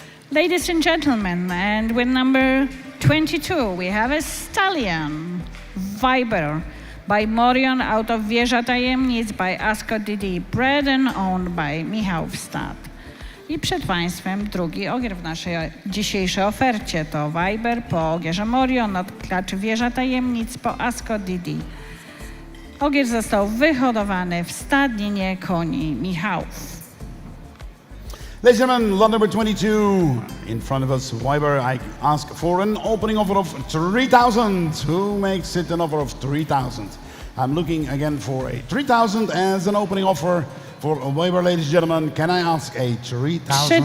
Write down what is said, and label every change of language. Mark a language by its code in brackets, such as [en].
[en] Ladies and gentlemen, and with number 22, we have a stallion, Viber, by Morion, out of Wieża Tajemnic, by Asko Didi, bred and owned by Michał Wstad. [pl] I przed Państwem drugi ogier w naszej dzisiejszej ofercie to Viber po ogierze Morion, od klaczy Wieża Tajemnic po Asko Didi. Ogier został wyhodowany w stadninie koni Michałów. [en] Ladies and gentlemen, lot number 22 in front of us, Viber. I ask for an opening offer of 3,000. Who makes it an offer of 3,000? I'm looking again for a 3,000 as an opening offer for Viber, ladies and gentlemen. Can I ask a 3,000